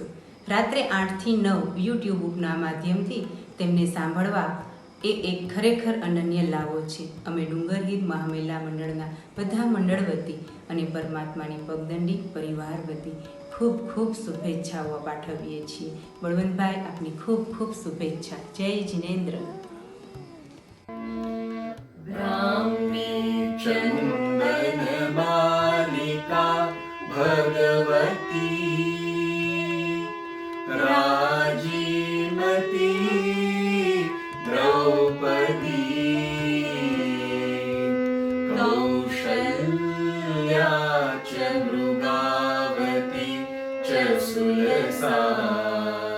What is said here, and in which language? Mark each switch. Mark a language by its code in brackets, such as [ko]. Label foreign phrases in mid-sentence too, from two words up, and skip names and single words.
[gu] રાત્રે 8 થી 9 યુટ્યુબના માધ્યમથી તેમને સાંભળવા એ એક ખરેખર અનન્ય લાવો છે. અમે ડુંગરહિદ મહામેલા મંડળના બધા મંડળ વતી અને પરમાત્માની પગદંડી પરિવાર વતી ખૂબ ખૂબ શુભેચ્છાઓ પાઠવીએ છીએ. બળવંતભાઈ, આપની ખૂબ ખૂબ શુભેચ્છા. જય જિનેન્દ્ર. [sa] चन्दनमालिका भगवती राजीमती द्रौपदी कौशल्या च मृगावती च सुलसा